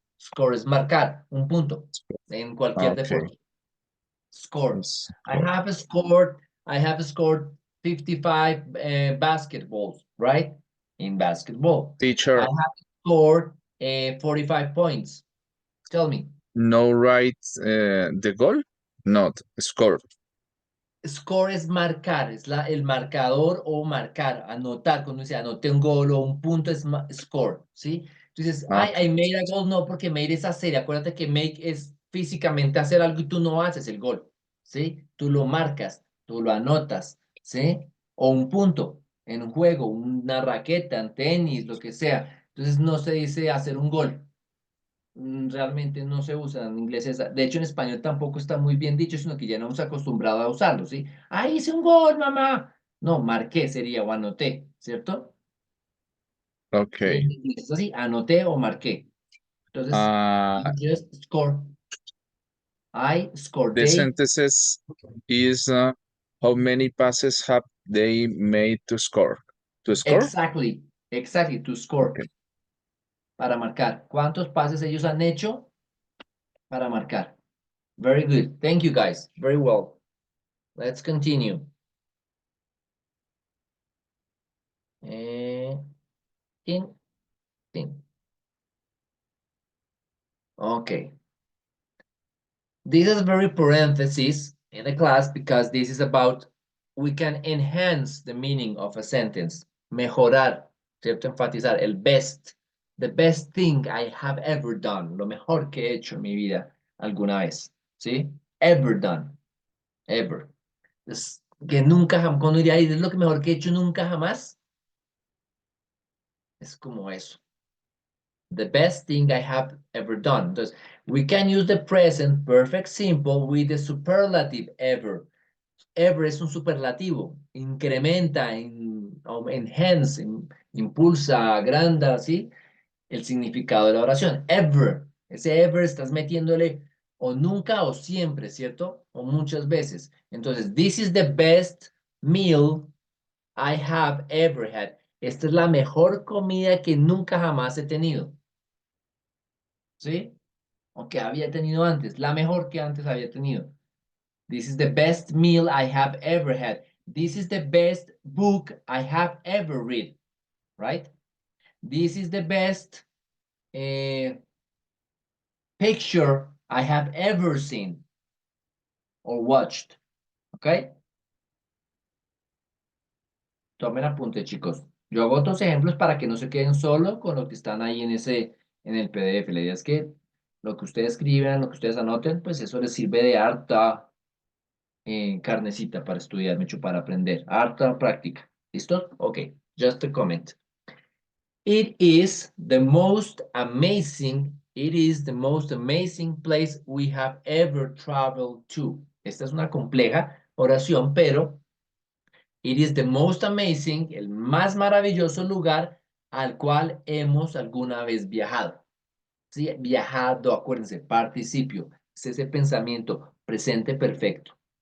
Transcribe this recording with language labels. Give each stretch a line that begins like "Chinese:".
Spanish: Score es marcar un punto en cualquier
English: Okay.
Spanish: deporte.
English: Score. I Score. have scored, I have scored 55 basketballs, right? In basketball. I Teacher, have scored 45 points. Tell me. no write the goal? Not score.
Spanish: Score es marcar, es el marcador o marcar, anotar. Cuando dice anoté un gol o un punto es score, ¿sí? Entonces, I
English: Okay. made a goal,
Spanish: no, porque made es hacer. Acuérdate que make es físicamente hacer algo y tú no haces el gol, ¿sí? Tú lo marcas, tú lo anotas, ¿sí? O un punto en un juego, una raqueta, en tenis, lo que sea. Entonces, no se dice hacer un gol. Realmente no se usa en inglés. De hecho, en español tampoco está muy bien dicho, sino que ya no hemos acostumbrado a usarlo, ¿sí? ¡Ah, hice un gol, mamá! No, marqué sería o anoté, ¿cierto? En
English: Okay.
Spanish: inglés es así, anoté o marqué. Entonces, Uh,
English: just score. I score. the They, sentences is how many passes have they made to score? To score? exactly, to score, Okay.
Spanish: para marcar. ¿Cuántos pases ellos han hecho para marcar?
English: Very good. Thank you, guys. Very well. Let's continue. Tin, tin. Okay. This is very parenthesis in the class because this is about we can enhance the meaning of a sentence.
Spanish: Mejorar, ¿cierto? Enfatizar el best.
English: The best thing I have ever done.
Spanish: Lo mejor que he hecho en mi vida alguna vez. ¿Sí?
English: Ever done. Ever.
Spanish: Es que nunca jamás, cuando diría, "Ay, es lo que mejor que he hecho nunca jamás". Es como eso.
English: The best thing I have ever done. Entonces, we can use the present perfect simple with the superlative ever.
Spanish: Ever es un superlativo. Incrementa, enhance, impulsa, agranda, ¿sí? El significado de la oración. Ever. Ese ever estás metiéndole o nunca o siempre, ¿cierto? O muchas veces.
English: Entonces, this is the best meal I have ever had.
Spanish: Esta es la mejor comida que nunca jamás he tenido. ¿Sí? O que había tenido antes, la mejor que antes había tenido.
English: This is the best meal I have ever had. This is the best book I have ever read, right? This is the best picture I have ever seen or watched, ¿ok?
Spanish: Tomen apunte, chicos. Yo hago otros ejemplos para que no se queden solo con lo que están ahí en el PDF. La idea es que lo que ustedes escriban, lo que ustedes anoten, pues eso les sirve de harta carnecita para estudiar, para aprender. Harta práctica. ¿Listo?
English: Ok, just a comment. It is the most amazing place we have ever traveled to.
Spanish: Esta es una compleja oración, pero
English: it is the most amazing,
Spanish: el más maravilloso lugar al cual hemos alguna vez viajado. ¿Sí? Viajado, acuérdense, participio. Es ese pensamiento presente perfecto.